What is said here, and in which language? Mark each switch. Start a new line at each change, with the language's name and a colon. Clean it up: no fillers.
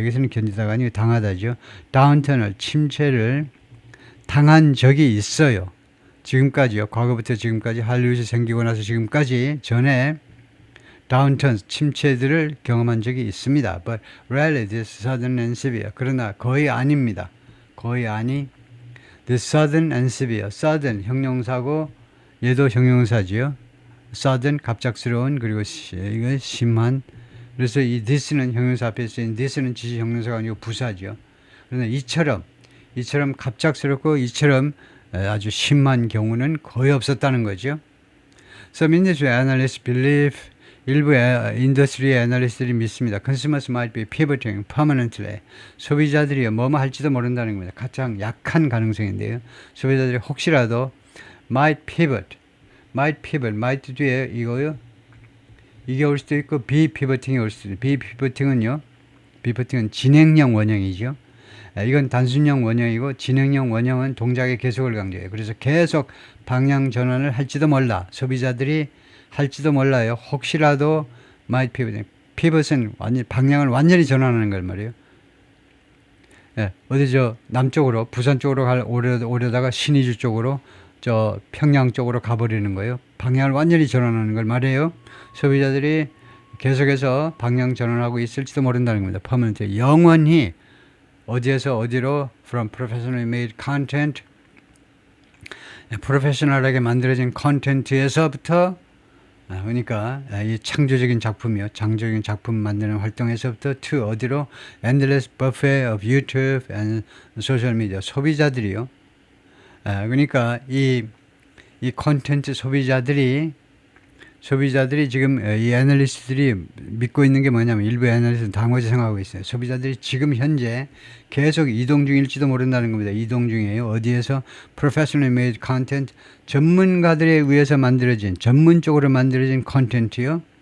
Korean: 여기서는 견디다가 아니고 당하다죠. downturn을 침체를 당한 적이 있어요. 지금까지요. 과거부터 지금까지 할리우드이 생기고 나서 지금까지 전에 다운턴 침체들을 경험한 적이 있습니다.
English: But rarely this sudden and severe.
Korean: 그러나 거의 아닙니다. 거의 아니.
English: This sudden and severe.
Korean: Sudden 형용사고 얘도 형용사지요. Sudden 갑작스러운 그리고 이거 심한. 그래서 이 this는 형용사 앞에 쓰인 this는 지시 형용사가 아니고 부사죠. 그러나 이처럼 갑작스럽고 이처럼 아주 심한 경우는 거의 없었다는 거죠.
English: Some industry analysts believe
Korean: 일부 인더스트리 애널리스트들이 믿습니다.
English: Consumers might be pivoting permanently.
Korean: 소비자들이 뭐뭐 할지도 모른다는 겁니다. 가장 약한 가능성인데요. 소비자들이 혹시라도
English: might pivot might
Korean: 뒤에 이거요. 이게 올 수도 있고 be pivoting이 올 수도 있고 be pivoting은 진행형 원형이죠. 이건 단순형 원형이고 진행형 원형은 동작의 계속을 강조해요. 그래서 계속 방향 전환을 할지도 몰라. 소비자들이 할지도 몰라요.
English: 혹시라도 might pivot.
Korean: pivot은 방향을 완전히 전환하는 걸 말이에요. 예, 어디 남쪽으로 부산 쪽으로 오려다가 신의주 쪽으로 평양 쪽으로 가버리는 거예요. 방향을 완전히 전환하는 걸 말해요. 소비자들이 계속해서 방향 전환하고 있을지도 모른다는 겁니다.
English: permanent.
Korean: 영원히 어디에서 어디로
English: from professionally made content
Korean: 프로페셔널하게 만들어진 콘텐츠에서부터 그러니까 이 창조적인 작품이요. 창조적인 작품 만드는 활동에서부터 to 어디로
English: endless buffet of YouTube and social media
Korean: 소비자들이요. 그러니까 이 콘텐츠 소비자들이 지금 이 애널리스트들이 믿고 있는 게 뭐냐면 일부 애널리스트는 당연히 생각하고 있어요. 소비자들이 지금 현재 계속 이동 중일지도 모른다는 겁니다. 이동 중이에요. 어디에서
English: professionally made content
Korean: 전문가들에 의해서 만들어진 전문적으로 만들어진 콘텐츠요.